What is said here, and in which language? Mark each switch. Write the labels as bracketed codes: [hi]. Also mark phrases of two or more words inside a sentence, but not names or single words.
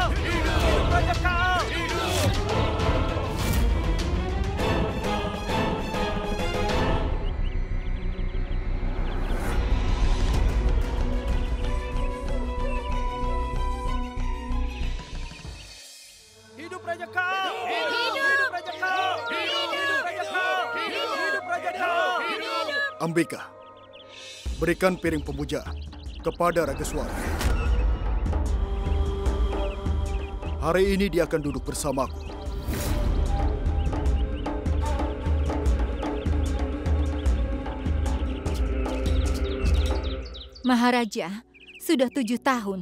[id] Hidup Raja Kal! Hidup Raja Kal! Hidup Raja Kal! Hidup Raja Kal! Hidup Raja Kal! Ambika, berikan piring pemujaan kepada Ragaswara. Hari ini dia akan duduk bersamaku. Maharaja, sudah 7 tahun.